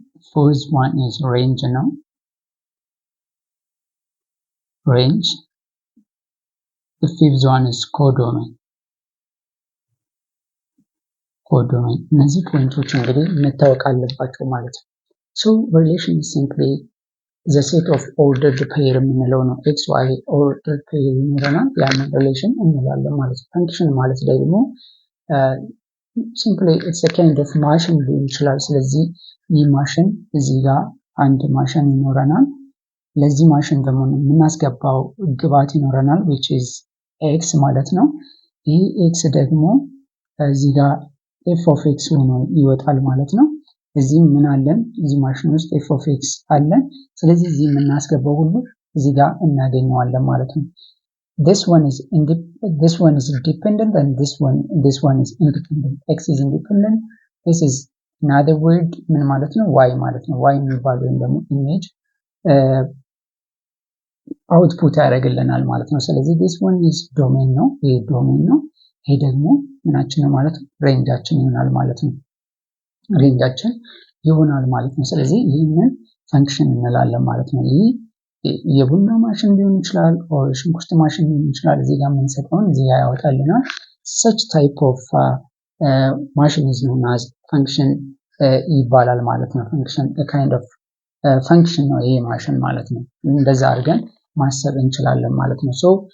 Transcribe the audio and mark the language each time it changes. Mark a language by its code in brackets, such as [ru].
[en] Fourth one is range ነው። range. The fifth one is codomain. [am] እነዚህ ፖይንቶች እንግዲህ መታወቅ አለባቸው ማለት ነው። [en] So relation is simply the set of ordered pair [am] የምንለው ነው። x y ordered pair ይኖረናል ያንን relation እንላለን ማለት ነው። function ማለት ደግሞ [en] simply it's a kind of [am] ማሽን ሊሆን ይችላል። ስለዚህ ይህ ማሽን እዚህ ጋር አንድ ማሽን ይኖረናል። ለዚህ ማሽን ደግሞ የምናስገባው ግብዓት ይኖረናል which is x ማለት ነው። ይህ x ደግሞ እዚህ ጋር f of x ሆኖ ይወጣል ማለት ነው። እዚህ ምን አለን? እዚህ ማሽን ውስጥ f of x አለን። ስለዚህ እዚህ የምናስገባው ሁሉ እዚህ ጋር እናገኘዋለን ማለት ነው። [en] This one is dependent and this one is independent. X is independent. This is another word [am] ምን ማለት ነው? y ማለት ነው። y የሚባለው ወይም ደግሞ ኢሜጅ አውትፑት ያደርግልናል ማለት ነው። ስለዚህ [en] this one is domain [am] ነው። ይሄ ዶሜን ነው። ይሄ ደግሞ ምናችን ነው ማለት ነው? ሬንጃችን ይሆናል ማለት ነው። ሬንጃችን ይሆናል ማለት ነው። ስለዚህ ይህንን ፈንክሽን እንላለን ማለት ነው። ይህ የቡና ማሽን ሊሆን ይችላል or ሽንኩርት ማሽን ሊሆን ይችላል። እዚህ ጋር የምንሰጠውን እዚህ ጋር ያወጣልናል። [en] such type of machine is known as function [am] ይባላል ማለት ነው። function a kind of function ነው ይሄ ማሽን ማለት ነው። እንደዛ አድርገን ማሰብ እንችላለን ማለት ነው። so